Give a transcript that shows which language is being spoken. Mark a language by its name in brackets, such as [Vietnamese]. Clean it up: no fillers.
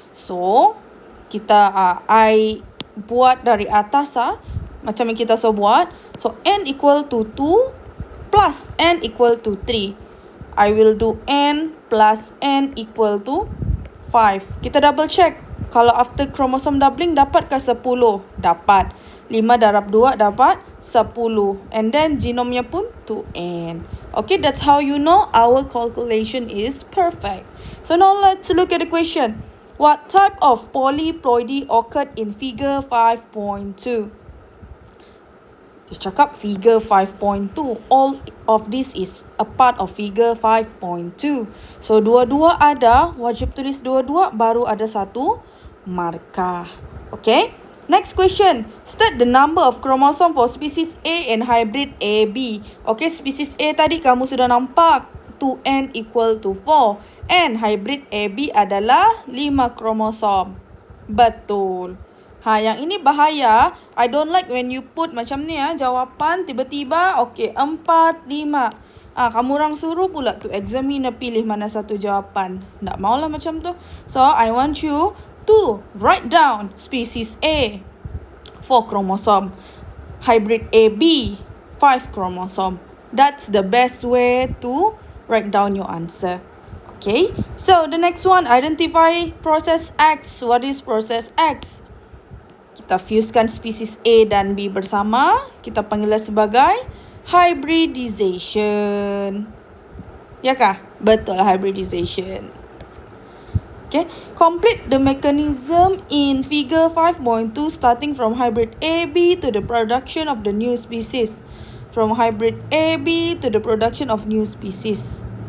[Malay] So, kita I buat dari atas macam yang kita buat. [English] So, n equal to 2 plus n equal to 3. I will do n plus n equal to 5. [Malay] Kita double check. Kalau [English] after chromosome doubling, [Malay] dapatkah 10? Dapat. 5 darab 2 dapat 10. [English] And then [Malay] genomnya pun 2n. [English] Okay, that's how you know our calculation is perfect. So now let's look at the question. What type of polyploidy occurred in figure 5.2? [Malay] Dia cakap [English] figure 5.2. All of this is a part of figure 5.2. [Malay] So dua-dua ada, wajib tulis dua-dua, baru ada satu markah. Okay. Next question. [English] State the number of chromosome for species A and hybrid AB. [Malay] Okay, species A tadi kamu sudah nampak 2n equal to 4. And hybrid AB adalah 5 kromosom. Betul. Yang ini bahaya. [English] I don't like when you put [Malay] macam ni jawapan tiba-tiba [English] okay 4, 5. [Malay] Kamu orang suruh pula tu examiner pilih mana satu jawapan. Tak maulah macam tu. [English] So, I want you to write down species A 4 chromosome, hybrid AB 5 chromosome. That's the best way to write down your answer. Okay, so the next one, identify process X. What is process X? [Malay] Kita fusekan species A dan B bersama. Kita panggilnya sebagai hybridization. Ya kah? Betul, hybridization. Okay. [English] Complete the mechanism in figure 5.2 starting from hybrid AB to the production of the new species. From hybrid AB to the production of new species.